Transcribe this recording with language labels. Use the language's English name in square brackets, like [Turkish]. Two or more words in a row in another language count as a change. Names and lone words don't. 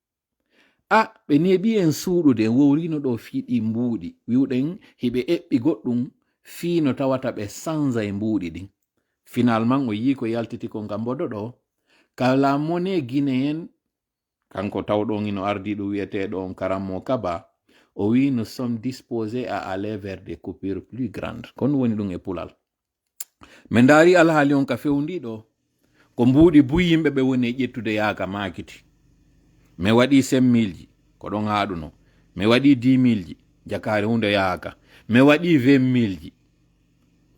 [Fula] ɓe neeɓi en suuɗude en wowrino ɗo fiiɗi mbuuɗi wiwɗen hiɓe eɓɓi goɗɗum fiino tawata ɓe sanza e mbuuɗi ɗin finalement o yi ko yaltiti ko ngam mboɗo ɗo kala mone guinéen kanko tawɗon ino ardiɗo wiyeteɗo on Karamo Kaba o wi [French] nous sommes disposés à aller vers des coupures plus grandes [Fula] kono woni ɗum e pulal min daari alhaali on ka fewndiɗo ko mbuuɗi buy yimɓe ɓe woni e ƴettude yaaka maakiti mi waɗi 5 ji ko ɗon haaɗuno mi waɗi 10 ji jakare hunde yaaka mi waɗi 20 ji